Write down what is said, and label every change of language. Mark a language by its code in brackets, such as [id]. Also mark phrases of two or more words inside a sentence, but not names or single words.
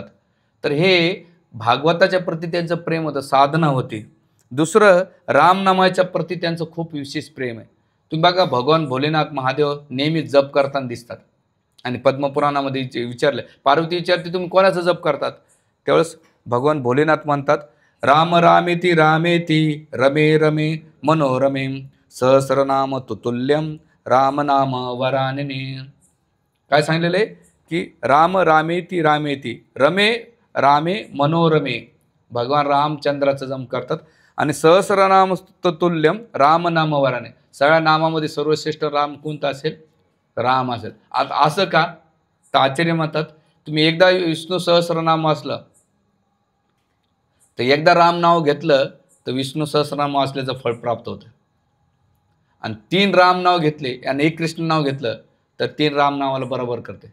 [mr] तर हे भागवताच्या प्रती त्यांचं प्रेम होतं, साधना होती. दुसरं रामनामाच्या प्रती त्यांचं खूप विशेष प्रेम आहे. तुम्ही बघा भगवान भोलेनाथ महादेव नेहमी जप करताना दिसतात. आणि पद्मपुराणामध्ये विचारलं, पार्वती विचारते तुम्ही कोणाचा जप करतात? त्यावेळेस भगवान भोलेनाथ म्हणतात [sa] राम रामेती रामेती रमे रमे मनोरमे सहस्रनाम तुतुल्यम राम नाम वरानने. [mr] काय सांगलेलं आहे की [sa] राम रामेती रामेती रमे रामे मनोरमे, [mr] भगवान रामचंद्राचं जप करतात. आणि [sa] सहस्रनाम तुतुल्यम राम नाम वराने, [mr] सगळ्या नामामध्ये सर्वश्रेष्ठ राम कोणता असेल? राम असेल. आता असं का? तर आचार्य म्हणतात तुम्ही एकदा विष्णू सहस्रनाम वाचलं, तर एकदा राम नाव घेतलं तर विष्णू सहस्रनाम वाचल्याचं फळ प्राप्त होतं. आणि 3 राम नाव घेतले आणि 1 कृष्ण नाव घेतलं तर 3 राम नावाला बरोबर करते.